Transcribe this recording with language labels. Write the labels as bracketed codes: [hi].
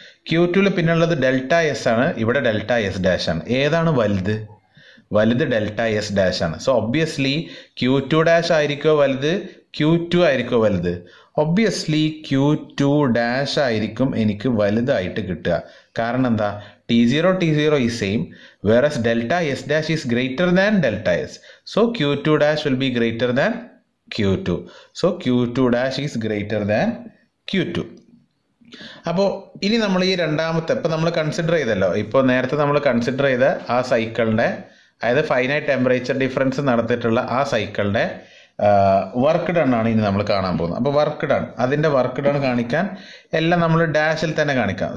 [ml] Q2ൽ പിന്നുള്ളത് delta S ആണ്, ഇവിടെ ഡെൽറ്റ എസ് ഡാഷ് ആണ്. ഏതാണ് വലുത്? വലുത് ഡെൽറ്റ എസ് ഡാഷ് ആണ്. സോ ഒബ്വിയസ്ലി Q2 ഡാഷ് ആയിരിക്കോ വലുത്, Q2 ആയിരിക്കോ വലുത്? ഒബ്വിയസ്ലി Q2 ഡാഷ് ആയിരിക്കും എനിക്ക് വലുതായിട്ട് കിട്ടുക. കാരണം എന്താ? [en] T0 is same, whereas delta S dash is greater than delta S. So Q2 dash will be greater than Q2. So Q2 dash is greater than Q2. [ml] അപ്പോൾ ഇനി നമ്മൾ ഈ രണ്ടാമത്തെ ഇപ്പം നമ്മൾ കൺസിഡർ ചെയ്തല്ലോ, ഇപ്പോൾ നേരത്തെ നമ്മൾ കൺസിഡർ ചെയ്ത ആ സൈക്കിളിൻ്റെ, അതായത് ഫൈനൈറ്റ് ടെമ്പറേച്ചർ ഡിഫറൻസ് നടത്തിയിട്ടുള്ള ആ സൈക്കിളിൻ്റെ വർക്ക് ഡൺ ആണ് ഇനി നമ്മൾ കാണാൻ പോകുന്നത്. അപ്പോൾ വർക്ക് ഡൺ, അതിൻ്റെ വർക്ക് ഡൺ കാണിക്കാൻ എല്ലാം നമ്മൾ ഡാഷിൽ തന്നെ കാണിക്കാം.